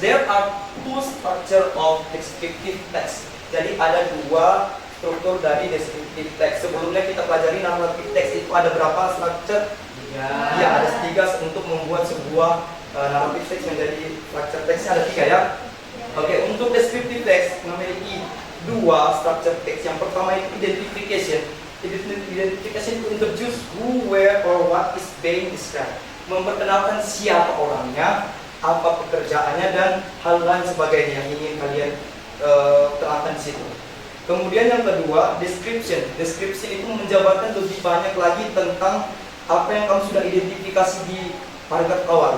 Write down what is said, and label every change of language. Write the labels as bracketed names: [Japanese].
[English] There are two structure of descriptive text. [Indonesian] Jadi ada dua struktur dari descriptive text. Sebelumnya kita pelajari narrative text, itu ada berapa structure? Ya, ada 3 untuk membuat sebuah narrative text menjadi structure text ada 3 ya. Oke, untuk descriptive text memiliki 2 structure text. Yang pertama itu identification. [English] Identification itu introduce who, where, or what is being described. [Indonesian] Memperkenalkan siapa orangnya, apa pekerjaannya, dan hal lain sebagainya yang ingin kalian terangkan di situ. Kemudian yang kedua, description. Description itu menjabarkan lebih banyak lagi tentang apa yang kamu sudah identifikasi di paragraf awal.